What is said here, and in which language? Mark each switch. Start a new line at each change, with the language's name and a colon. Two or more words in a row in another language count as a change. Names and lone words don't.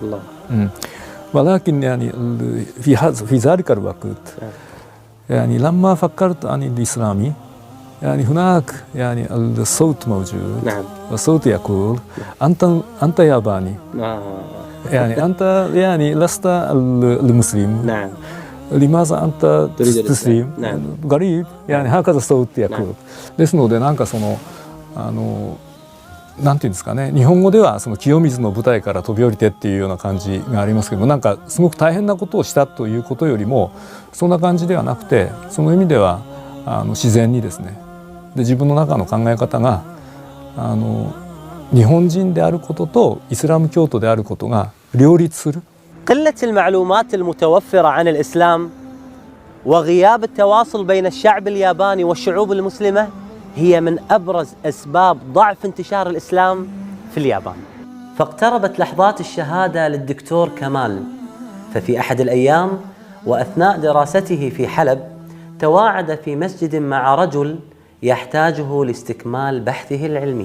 Arabic: ولكن يعني في ذلك الوقت يعني لما فكرت عن الإسلامي يعني هناك يعني الصوت موجود. والصوت يقول أنت ياباني. يعني أنت يعني لست المسلم. لماذا أنت تسلم؟ غريب يعني هكذا الصوت يقول.
Japanese: ですのでなんかなんていうんですかね、日本語ではその清水の舞台から飛び降りてっていうような感じがありますけども、なんかすごく大変なことをしたということよりもそんな感じではなくて、その意味では自然にですね、で自分の中の考え方が日本人であることとイスラム教徒であることが両立する。
Arabic: قلة المعلومات المتوفرة عن الإسلام وغياب التواصل بين الشعب الياباني والشعوب المسلمة هي من أبرز أسباب ضعف انتشار الإسلام في اليابان. فاقتربت لحظات الشهادة للدكتور كمال، ففي أحد الأيام وأثناء دراسته في حلب تواعد في مسجد مع رجل يحتاجه لاستكمال بحثه العلمي.